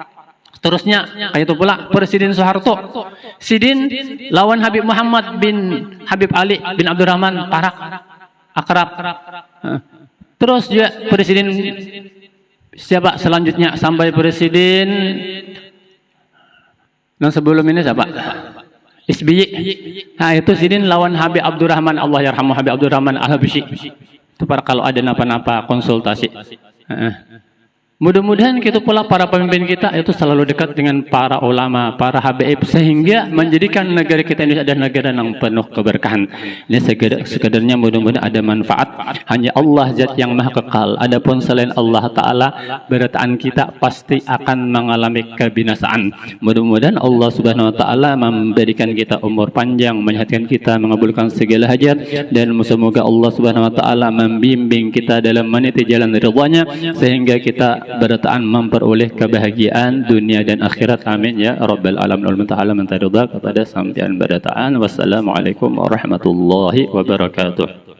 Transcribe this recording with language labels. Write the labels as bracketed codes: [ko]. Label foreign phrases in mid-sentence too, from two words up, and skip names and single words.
[bjn] Terusnya kayak itu pula Presiden Soeharto, sidin lawan Habib Muhammad bin Habib Ali bin Abdurrahman parak akrab. [id] Terus juga presiden siapa selanjutnya sampai presiden yang sebelum ini siapa? [bjn] SBY. Nah itu sidin lawan Habib Abdurrahman, [ar] الله يرحمه [bjn] Habib Abdurrahman Al-Habsyi. [id] Itu para kalau ada napa-napa konsultasi. Mudah-mudahan kita pula para pemimpin kita itu selalu dekat dengan para ulama, para habaib, sehingga menjadikan negara kita ini adalah negara yang penuh keberkahan. Ini sekedarnya mudah-mudahan ada manfaat. Hanya Allah zat yang maha kekal. [bjn] Adapun selain Allah Ta'ala, berataan kita pasti akan mengalami kebinasaan. [id] Mudah-mudahan Allah [ar] سبحانه وتعالى [id] memberikan kita umur panjang, menyehatkan kita, mengabulkan segala hajat, dan semoga Allah [ar] سبحانه وتعالى [id] membimbing kita dalam meniti jalan ridhanya, sehingga kita berataan memperoleh kebahagiaan dunia dan akhirat. [ar] آمين يا رب العالمين. [bjn] Al-Ta'ala minta ridha kepada sampean berataan. [ar] والسلام عليكم ورحمة الله وبركاته.